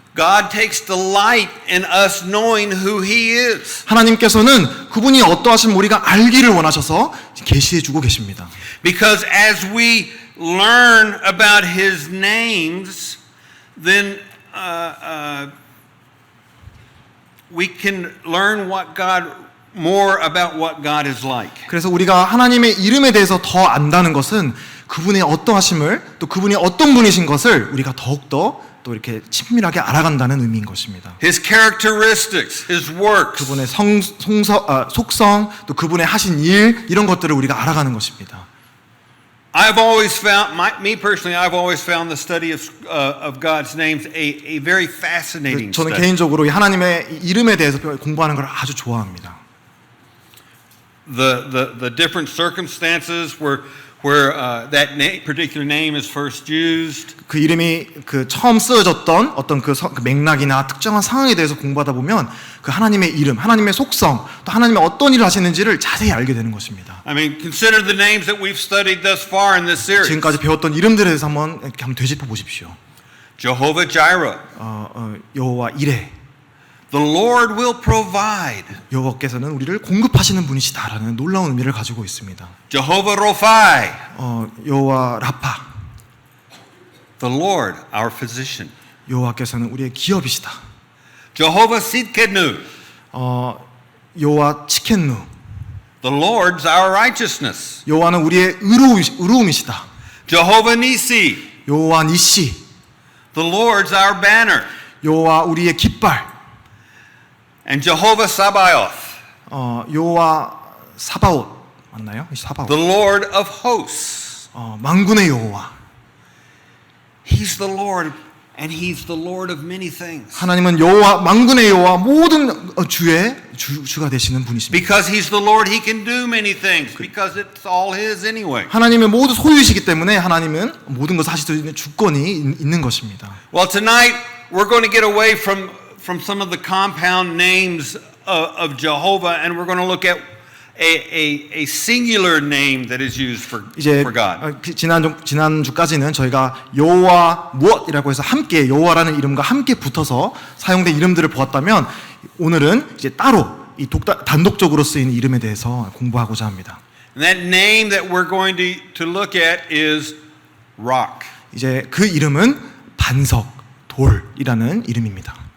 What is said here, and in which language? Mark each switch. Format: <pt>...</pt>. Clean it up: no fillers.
<en>God takes delight in us knowing who He is.</en> <ko>하나님께서는 그분이 어떠하신 우리가 알기를 원하셔서 계시해 주고 계십니다.</ko> <en>Because as we learn about His names, then we can learn more about what God is like.</en> <ko>그래서 우리가 하나님의 이름에 대해서 더 안다는 것은 그분의 어떠하심을, 또 그분이 어떤 분이신 것을 우리가 더욱더 또 이렇게 친밀하게 알아간다는 의미인 것입니다.</ko> <en>His characteristics, His works.</en> <ko>그분의 속성, 또 그분의 하신 일, 이런 것들을 우리가 알아가는 것입니다.</ko> <en>I've always found, me personally, I've always found the study of God's names a very fascinating</en> <ko>저는</ko> <en>study.</en> <ko>개인적으로 이 하나님의 이름에 대해서 공부하는 걸 아주 좋아합니다.</ko> <en>The different circumstances where that particular name is first used.</en> <ko>그 이름이 그 처음 쓰여졌던 어떤 그 맥락이나 특정한 상황에 대해서 공부하다 보면 그 하나님의 이름, 하나님의 속성, 또 하나님의 어떤 일을 하시는지를 자세히 알게 되는 것입니다.</ko> <en>I mean, consider the names that we've studied thus far in this series.</en> <ko>지금까지 배웠던 이름들에 대해서 한번 되짚어 보십시오.</ko> <en>Jehovah Jireh.</en> <ko>여호와 이레.</ko> <en>The Lord will provide.</en> <ko>여호와께서는 우리를 공급하시는 분이시다라는 놀라운 의미를 가지고 있습니다.</ko> <en>Jehovah Rophi.</en> <ko>여호와 라파.</ko> <en>The Lord, our physician.</en> <ko>여호와께서는 우리의 기업이시다.</ko> <en>Jehovah Sidkenu.</en> <ko>여호와 치켄누.</ko> <en>The Lord's our righteousness.</en> <ko>여호와는 우리의 의로움이시다.</ko> <en>Jehovah Nissi.</en> <ko>여호와 니시.</ko> <en>The Lord's our banner.</en> <ko>여호와 우리의 깃발.</ko> <en>And Jehovah Sabaoth.</en> <ko>여호와 사바옷 맞나요? 사바옷.</ko> <en>The Lord of hosts.</en> <ko>만군의 여호와.</ko> <en>He's the Lord, and He's the Lord of many things.</en> <ko>하나님은 여호와, 만군의 여호와, 모든 주가 되시는 분이십니다.</ko> <en>Because He's the Lord, He can do many things. Because it's all His anyway.</en> <ko>하나님의 모두 소유이시기 때문에 하나님은 모든 것을 하실 수 있는 주권이 있는 것입니다.</ko> <en>Well, tonight we're going to get away from some of the compound names of Jehovah, and we're going to look at a singular name that is used for God.</en> <ko>지난주까지는 저희가 여호와 무엇이라고 해서 함께 여호와라는 이름과 함께 붙어서 사용된 이름들을 보았다면, 오늘은 이제 따로 이 단독적으로 쓰인 이름에 대해서 공부하고자 합니다.</ko> <en>And that name that we're going to look at is Rock.</en> <ko>이제 그 이름은 반석, 돌이라는 이름입니다.</ko>